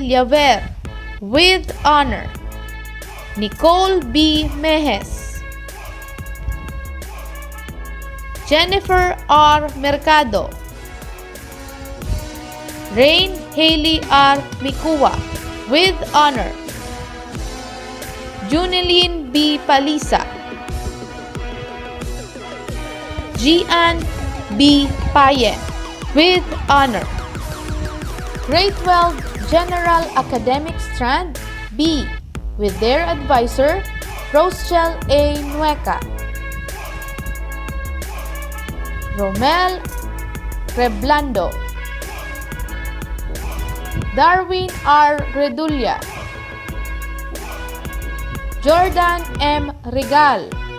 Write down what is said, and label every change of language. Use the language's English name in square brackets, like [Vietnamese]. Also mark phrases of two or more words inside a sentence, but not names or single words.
[English] Llaver, with honor. Nicole B. Mejes. Jennifer R. Mercado. Rain Haley R. Mikua, with honor. Juneline B. Palisa. Gian B. Payen, with honor. Grade 12 General Academic Strand B, with their advisor, Rochelle A. Nueca. Romel Reblando. Darwin R. Redulla. Jordan M. Regal.